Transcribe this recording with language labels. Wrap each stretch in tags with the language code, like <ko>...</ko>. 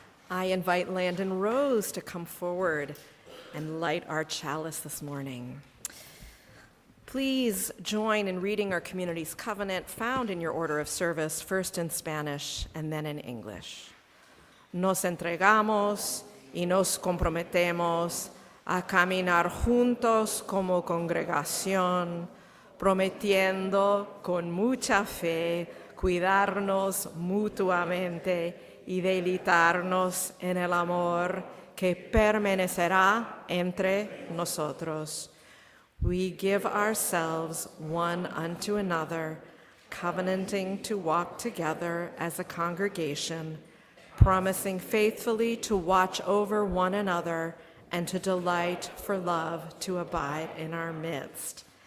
<en>I invite Landon Rose to come forward and light our chalice this morning. Please join in reading our community's covenant found in your order of service, first in Spanish and then in English.</en> <es>nos entregamos y nos comprometemos a caminar juntos como congregación, prometiendo con mucha fe cuidarnos mutuamente y deleitarnos en el amor que permanecerá entre nosotros.</es> <en>We give ourselves one unto another, covenanting to walk together as a congregation, promising faithfully to watch over one another and to delight for love to abide in our midst.</en>